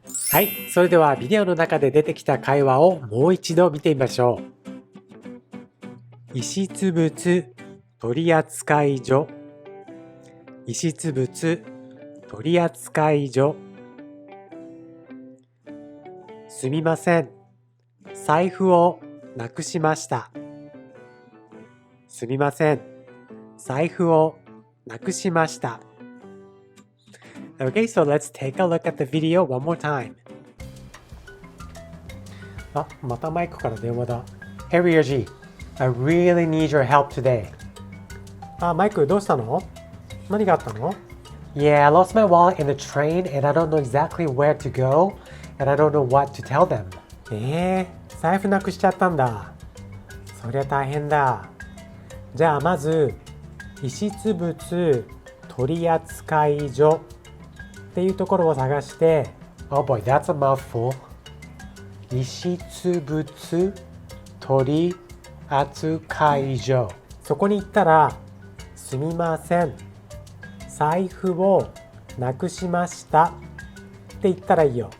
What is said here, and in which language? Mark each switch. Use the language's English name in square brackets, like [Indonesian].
[Japanese] はい、それではビデオの中で出てきた会話をもう一度見てみましょう。遺失物取扱所、遺失物取扱所。すみません、財布をなくしました。すみません、財布をなくしました。 [English] Okay, so let's take a look at the video one more time. [Japanese] あ、またマイクから電話だ。 [English] Hey Ryoji, I really need your help today. [Japanese] あ、マイクどうしたの？何があったの？ [English] Yeah, I lost my wallet in the train and I don't know exactly where to go and I don't know what to tell them. [Japanese] 財布なくしちゃったんだ。そりゃ大変だ。じゃあまず遺失物取扱所っていうところを探して [English] Oh boy, that's a mouthful. [Japanese] 遺失物取扱所、そこに行ったらすみません、財布をなくしましたって言ったらいいよ。